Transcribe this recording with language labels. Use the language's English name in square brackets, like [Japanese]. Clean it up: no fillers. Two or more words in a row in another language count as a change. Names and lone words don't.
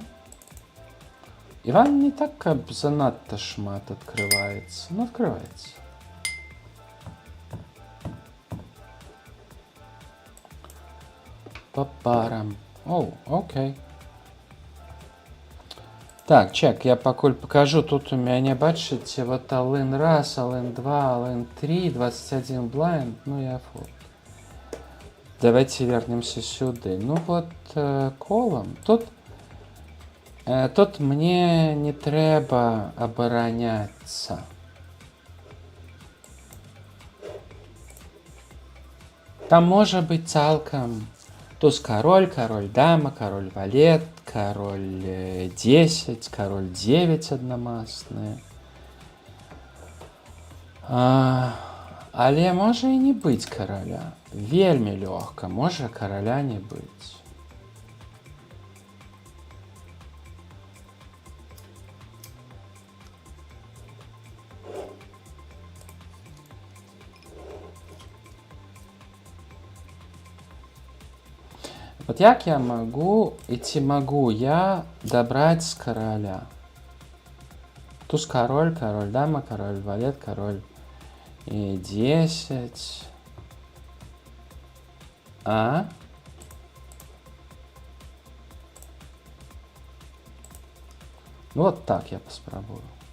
[Russian] Иван не так, как [Belarusian] занадто шмат [Russian] открывается, но открывается. По парам. Оу, окей. Так, чек, я покуль покажу. Тут у меня, бачите, вот all-in раз, all-in 2, all-in 3, 21 blind, ну я фу. Давайте вернемся сюда. Ну вот, колом. Тут мне не треба обороняться. Там может быть цалком туз король, король дама, король валет, король 10, король 9 одномастные. [Belarusian] Але можа і не быць караля. Вельмі лёгка, можа караля не быць. [Russian] Вот як я могу, и ці могу я добрать с короля? Туз король, король дама, король валет, король и 10. Ну вот так я попробую.